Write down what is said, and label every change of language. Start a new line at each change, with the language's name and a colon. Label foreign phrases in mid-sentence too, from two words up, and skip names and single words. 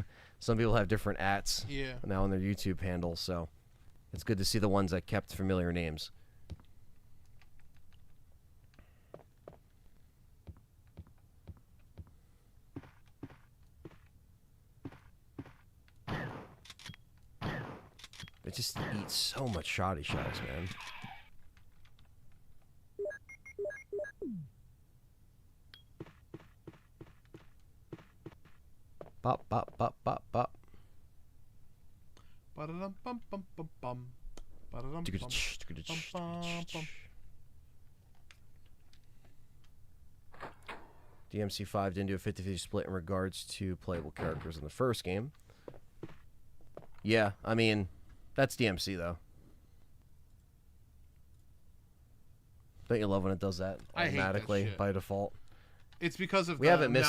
English: Some people have different ats now on their YouTube handles, so it's good to see the ones that kept familiar names. It just eats so much shoddy shells, man. Bop, bop, bop, bop, bop. Ba-da-dum, bum, bum, bum, bum. Ba-da-dum, bum, bum, bum, bum. DMC5 didn't do a 50-50 split in regards to playable characters in the first game. Yeah, I mean, that's DMC, though. Don't you love when it does that I hate that automatically shit. by default? It's because of We the haven't missed